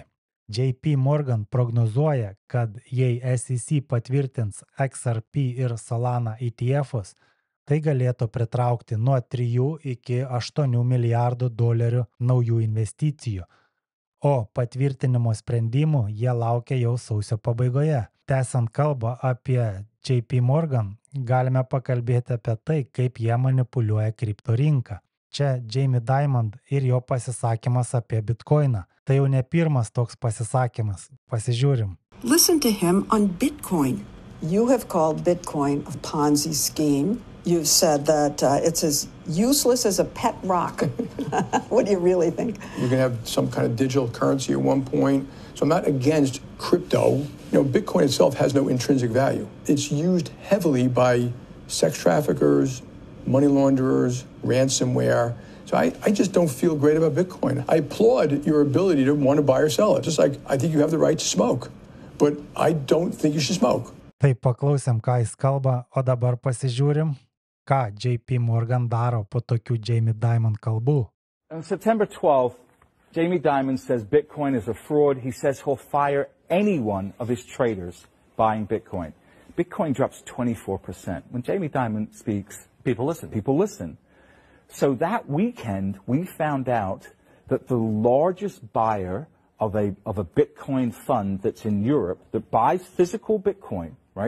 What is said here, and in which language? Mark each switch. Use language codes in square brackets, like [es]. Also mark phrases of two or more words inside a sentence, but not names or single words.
[lt] JP Morgan prognozuoja, kad jei SEC patvirtins XRP ir Solana ETF'us, tai galėtų pritraukti nuo 3 iki 8 milijardų dolerių naujų investicijų, o patvirtinimo sprendimų jie laukia jau sausio pabaigoje. Tęsiant kalbą apie JP Morgan, galime pakalbėti apie tai, kaip jie manipuliuoja kripto rinką. Čia Jamie Dimon ir jo pasisakymas apie Bitcoiną. Tai jau ne pirmas toks pasisakymas. Pasižiūrim. [en] Listen to him on Bitcoin. You have called Bitcoin a Ponzi scheme. You've said that it's as useless as a pet rock. What do you really think? You're going to have some kind of digital currency at one point. So I'm not against crypto. Bitcoin itself has no intrinsic value. It's used heavily by sex traffickers, money launderers, ransomware. So I just don't feel great about Bitcoin. I applaud your ability to want to buy or sell it. Just like I think you have the right to smoke, but I don't think you should smoke. [lt] Tai paklausėm, ką jis kalba, o dabar pasižiūrim, ką JP Morgan daro po tokių Jamie Dimon kalbų. [en] On September 12th, Jamie Dimon says Bitcoin is a fraud. He says he'll fire any one of his traders buying Bitcoin. Bitcoin drops 24%. When Jamie Dimon speaks, people listen. So that weekend, we found out that the largest buyer of a Bitcoin fund that's in Europe that buys physical Bitcoin, right?